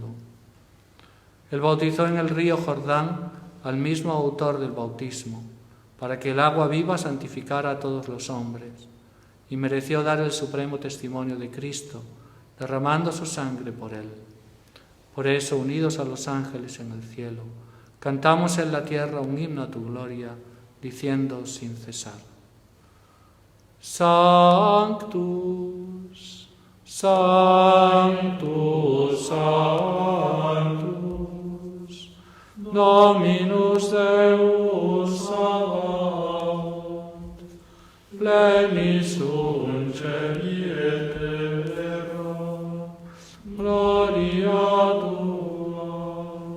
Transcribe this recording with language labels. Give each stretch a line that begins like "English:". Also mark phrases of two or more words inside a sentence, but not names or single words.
Spanish: Él bautizó en el río Jordán al mismo autor del bautismo, para que el agua viva santificara a todos los hombres, y mereció dar el supremo testimonio de Cristo, derramando su sangre por él. Por eso, unidos a los ángeles en el cielo, cantamos en la tierra un himno a tu gloria, diciendo sin cesar:
Latin: Sanctus, Sanctus, Sanctus, Dominus Deus Sabaoth, plenis sunt celi et terra, gloria tua.